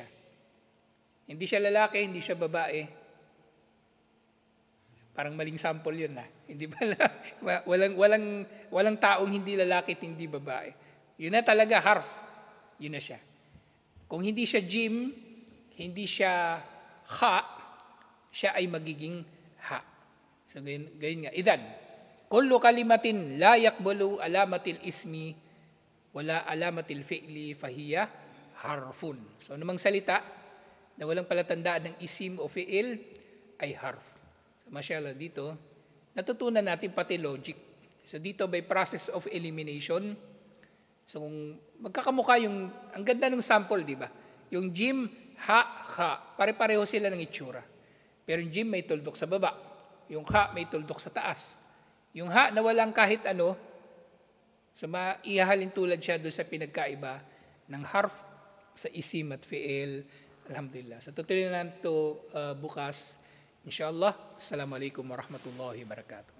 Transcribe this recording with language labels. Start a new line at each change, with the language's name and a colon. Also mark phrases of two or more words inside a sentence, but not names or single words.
Filipino: Hindi siya lalaki, hindi siya babae. Parang maling sample yun Hindi ba walang taong hindi lalaki at hindi babae. Yun na talaga harf. Yun na siya. Kung hindi siya jim, hindi siya kha, siya ay magiging ha. So ganyan nga.
Arabic: إذن، كل كلمة لا تقبل علامة الاسم ولا علامة الفعل فهي حرف.
Filipino: So anumang salita na walang palatandaan ng isim o fi'il ay harf. So mashallah dito, natutunan natin pati logic. So dito
English: by process of elimination,
Filipino: so kung magkakamukha ang ganda ng sample, di ba? Yung jim, ha, kha, pare-pareho sila ng itsura. Pero yung jim may tuldok sa baba, yung kha may tuldok sa taas. Yung ha na walang kahit so maihahalin tulad siya doon sa pinagkaiba ng harf sa isim at fi'il. Alhamdulillah. So tutuloy na ito bukas. Inshallah.
Arabic: السلام عليكم ورحمة الله وبركاته.